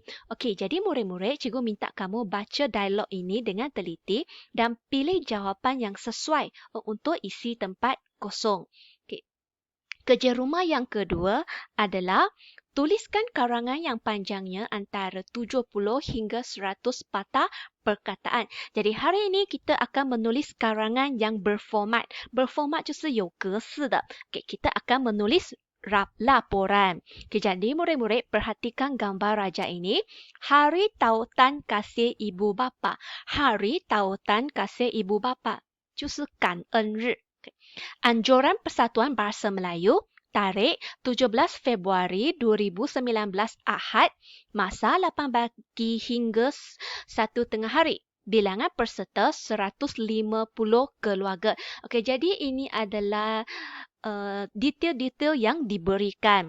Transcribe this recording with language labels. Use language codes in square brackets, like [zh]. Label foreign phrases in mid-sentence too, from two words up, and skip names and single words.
[ms] Okey, jadi murid-murid, cikgu minta kamu baca dialog ini dengan teliti dan pilih jawapan yang sesuai untuk isi tempat kosong. Okey. Kerja rumah yang kedua adalah tuliskan karangan yang panjangnya antara 70 hingga 100 patah perkataan. Jadi hari ini kita akan menulis karangan yang berformat. [zh] Berformat 就是有格式的. [ms] Okay, kita akan menulis laporan. Okay, jadi murid-murid perhatikan gambar raja ini. Hari Tautan Kasih Ibu Bapa. Hari Tautan Kasih Ibu Bapa [zh] 就是感恩日. [ms] Anjuran Persatuan Bahasa Melayu, tarikh 17 Februari 2019 Ahad, masa 8 pagi hingga 1 tengah hari. Bilangan peserta 150 keluarga. Okey, jadi ini adalah detail-detail yang diberikan.